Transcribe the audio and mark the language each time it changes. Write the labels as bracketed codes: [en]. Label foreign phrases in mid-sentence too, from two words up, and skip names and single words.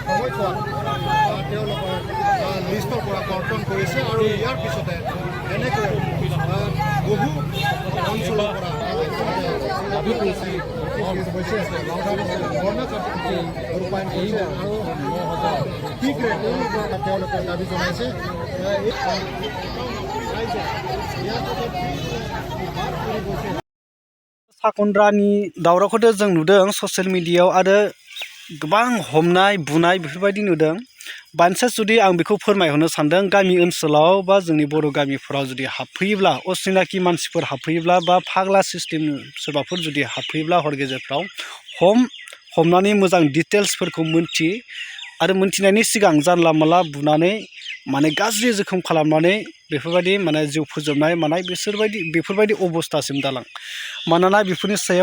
[as] এখন তেওঁলোকৰ লিষ্টৰ পৰা কৰ্তন কৰিছে আৰু ইয়াৰ পিছতে এনেকৈ বহু অঞ্চলৰ পৰা দাবী কৰিছে ৰূপায়ণ কৰিছে আৰু 9,000 শীঘ্ৰে তেওঁলোকে দাবী জনাইছে [brx] साखन्द्रानि दावरावखौथ' जों नुदों [en] social mediayao [brx] आरो गोबां हमनाय बुनाय बेफोरबायदि नुदों बानसास जुदि आं बेखौ फोरमायहरनो सानदों गामि ओनसोलाव बा जोंनि बर' गामिफोराव जुदि हाबफैयोब्ला असिनाखि मानसिफोर हाबफैयोब्ला बा फाग्ला सिस्टेम सोरबाफोर जुदि हाबफैयोब्ला हर गेजेरफ्राव हमनानै मोजां डिटेल्सफोरखौ मोनथि आरो मोनथिनायनि सिगां जानला मानला बुनानै माने गाज्रि जोखोम खालामनानै बेफोरबायदि माने जिउ फोजोबनाय मानाय बेफोरबायदि अबस्थासिम दालां मानोना बेफोरनि सायाव